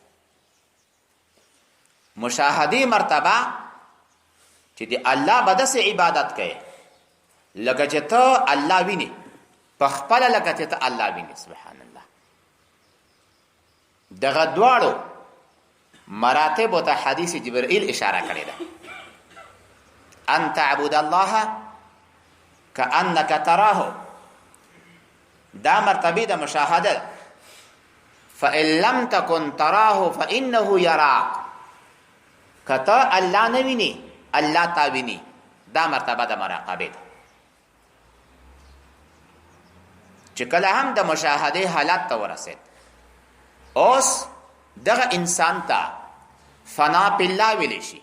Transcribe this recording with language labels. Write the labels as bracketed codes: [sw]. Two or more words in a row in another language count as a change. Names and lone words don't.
[ps] مشاهدې مرتبه چې د الله به داسې عبادت کوي لکه چې ته الله وینې، په خپله لکه چې ته الله وینې. [ar] سبحان الله. [ps] دغه دواړو مراتبو ته حدیث جبرائیل اشاره کړې ده. [ar] ان تعبد الله کأنک تراه، [ps] دا مرتبه د مشاهده. [ar] فإن لم تكن تراه فإنه يراك، [ps] کته الله نه ویني، الله تا ویني. دا مرتبه د مراقبه ده چې چې کله هم د مشاهده حالت ته ورسید. اوس دغه انسان ته [ar] فنا فی الله [ps] ویلی شي.